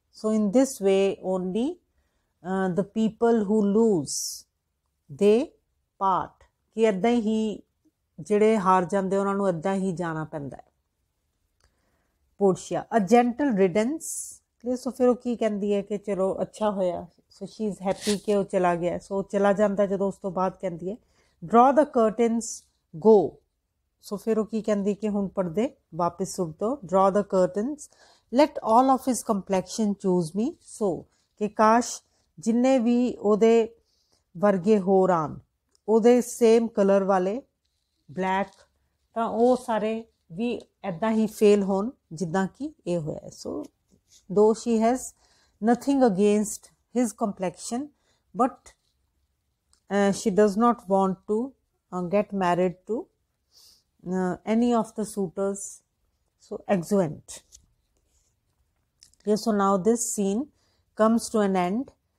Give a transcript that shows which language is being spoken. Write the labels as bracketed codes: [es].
[en] So in this way only the people who lose they part, [pa] कि इदां ही ਜਿਹੜੇ ਹਾਰ ਜਾਂਦੇ ਉਹਨਾਂ ਨੂੰ ਇਦਾਂ ਹੀ ਜਾਣਾ ਪੈਂਦਾ ਹੈ। [en] Portia, a gentle riddance. [pa] ਸੋ ਫਿਰ ਉਹ ਕੀ ਕਹਿੰਦੀ ਹੈ ਕਿ ਚਲੋ ਅੱਛਾ ਹੋਇਆ, [en] so she is happy [pa] ਕਿ ਉਹ ਚਲਾ ਗਿਆ। ਸੋ ਚਲਾ ਜਾਂਦਾ ਜਦੋਂ ਉਸ ਤੋਂ ਬਾਅਦ ਕਹਿੰਦੀ ਹੈ [en] draw the curtains go. [pa] ਸੋ ਫਿਰ ਉਹ ਕੀ ਕਹਿੰਦੀ ਕਿ ਹੁਣ ਪਰਦੇ ਵਾਪਿਸ ਸੁੱਟ ਦਿਓ। [en] draw the curtains, let all of his complexion choose me so, [pa] ਕਿ ਕਾਸ਼ ਜਿੰਨੇ ਵੀ ਉਹਦੇ ਵਰਗੇ ਹੋਰ ਆਣ, ਉਹਦੇ ਸੇਮ ਕਲਰ ਵਾਲੇ ਬਲੈਕ, ਤਾਂ ਉਹ ਸਾਰੇ ਵੀ ਇੱਦਾਂ ਹੀ ਫੇਲ ਹੋਣ ਜਿੱਦਾਂ ਕਿ ਇਹ ਹੋਇਆ। [en] So though she has nothing against his complexion, but she does not want to get married to any of the suitors. So exeunt. Okay, so now this scene comes to an end.